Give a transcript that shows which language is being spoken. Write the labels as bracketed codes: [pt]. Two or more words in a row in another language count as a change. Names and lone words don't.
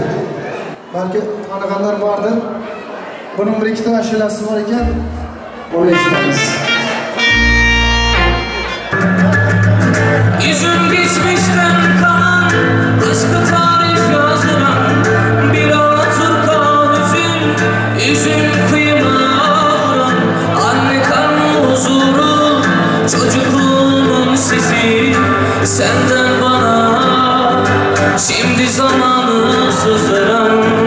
[tr] Balki tanıganlar vardır. [uz] Bunun bir ikkita ashulasi bor ekan. Onu eshitamiz. [tr] Yüzüm geçmişten kalan aşkı tarif yazdıran bir Alaturka hüzün, yüzüm kıyıma anne karnı huzuru, çocukluğumun sesi senden bana, şimdi zamanı sızdıran